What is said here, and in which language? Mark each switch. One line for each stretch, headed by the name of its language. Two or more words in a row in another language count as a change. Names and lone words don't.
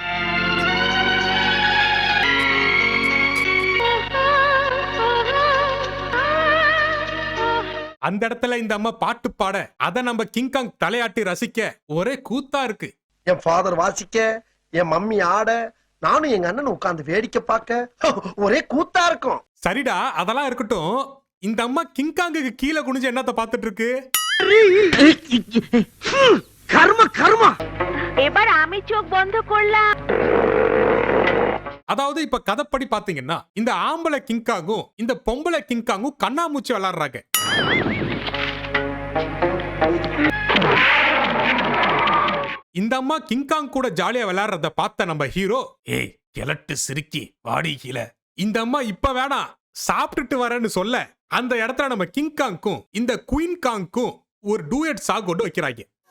Tamil: அந்த இடத்துல இந்த அம்மா பாட்டு பாட அத நம்ம கிங்காங் தலையாட்டி ரசிக்க ஒரே கூத்தா இருக்கு. என் ஃபாதர் வாசிக்க, என் மம்மி ஆட, நானும் எங்க அண்ணன் உட்கார்ந்து வேடிக்கை பார்க்க ஒரே கூத்தா இருக்கும். சரிடா, அதெல்லாம் இருக்கட்டும். இந்த அம்மா கிங்காங்குக்கு கீழே குனிஞ்சு என்னத்த பாத்துட்டு இருக்கு? கர்ம கர்மா.
Bangla: এবার আমি চোখ বন্ধ করলাম.
Tamil: அதாவது இப்ப கதைப்படி பாத்தீங்கன்னா இந்த ஆம்பளை கிங்காங்கும் இந்த பொம்பளை கிங்காங்கும் கண்ணாமூச்சி விளையாடுறாங்க. இந்த அம்மா கிங்காங் கூட ஜாலியா விளையாடுறத பார்த்த நம்ம ஹீரோ, ஏய் கிழட்டு சிரிக்கி வாடி கீழே, இந்த அம்மா இப்ப வேணாம் சாப்பிட்டுட்டு வரேன்னு சொல்ல அந்த இடத்துல நம்ம கிங்காங்கும் இந்த குயின் காங்கும் ஒரு
English: duet song
Tamil: கொண்டு வைக்கிறாங்க.